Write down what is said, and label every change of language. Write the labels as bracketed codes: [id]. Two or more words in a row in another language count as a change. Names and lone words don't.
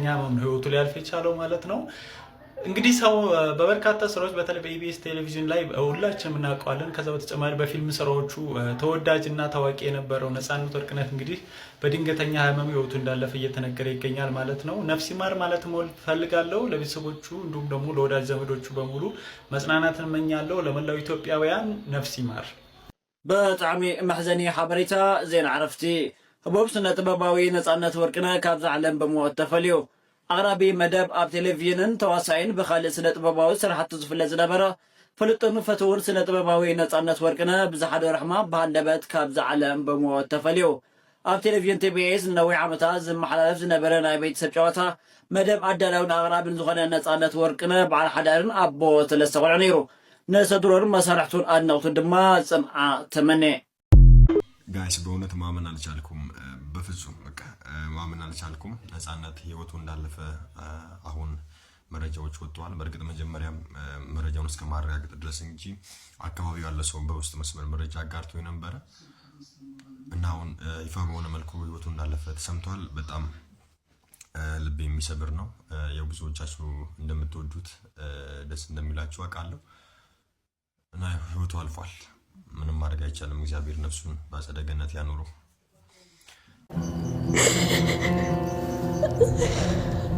[am] ህመም ነው ህይወቱ ሊያልፍ የቻለው ማለት ነው። እንግዲህ ሰው በበርካታ ስራዎች በተለይ በኢቢኤስ ቴሌቪዥን ላይ ሁላችንም እናውቀዋለን። ከዛ በተጨማሪ በፊልም ስራዎቹ ተወዳጅና ታዋቂ የነበረው ነፃነት ወርቅነህ እንግዲህ በድንገተኛ ህመም ህይወቱ እንዳለፈ እየተነገረ ይገኛል ማለት ነው። ነፍስ ይማር ማለት ፈልጋለሁ። ለቤተሰቦቹ እንዲሁም ደግሞ ለወዳጅ ዘመዶቹ በሙሉ መጽናናትን እመኛለሁ። ለመላው ኢትዮጵያውያን ነፍስ ይማር። [ti] በጣዕሚ መሕዘኒ ሓበሬታ ዜና ዕረፍቲ ህቡብ ስነ ጥበባዊ ነፃነት ወርቅነህ ካብዚ ዓለም ብሞት ተፈልዩ። ኣቕራቢ መደብ ኣብ ቴሌቭዥንን ተዋሳይን ብካልእ ስነ ጥበባዊ ስራሕቲ ዝፍለጥ ዝነበረ ፍልጥን ፈትውን ስነ ጥበባዊ ነፃነት ወርቅነህ ብዝሓደ ረሕማ ብሃንደበት ካብዚ ዓለም ብሞት ተፈልዩ። ኣብ ቴሌቭዥን ቲቢኤስ ንነዊሕ ዓመታት ዝመሓላለፍ ዝነበረ ናይ ቤተሰብ ጨዋታ መደብ ኣዳላውን ኣቕራብን ዝኾነ ነፃነት ወርቅነህ በዓል ሓዳርን ኣቦ ሰለስተ ቆልዑ ነይሩ። ነሰድሮን መሳርሕቱን ኣድነቕቱን ድማ ጽምዓ ተመነ። [am] ጋይስ በእውነት ማመን አልቻልኩም። በፍጹም በቃ ማመን አልቻልኩም። ነፃነት ህይወቱ እንዳለፈ አሁን መረጃዎች ወጥተዋል። በእርግጥ መጀመሪያም መረጃውን እስከ ማረጋገጥ ድረስ እንጂ አካባቢው ያለ ሰው በውስጥ መስመር መረጃ አጋርቶ ነበረ እና አሁን ይፋ በሆነ መልኩ ህይወቱ እንዳለፈ ተሰምቷል። በጣም ልብ የሚሰብር ነው። ያው ብዙዎቻችሁ እንደምትወዱት ደስ እንደሚላችሁ አውቃለሁ እና ህይወቱ አልፏል። ምንም ማድረግ አይቻልም። እግዚአብሔር ነፍሱን በአጸደ ገነት ያኑረው።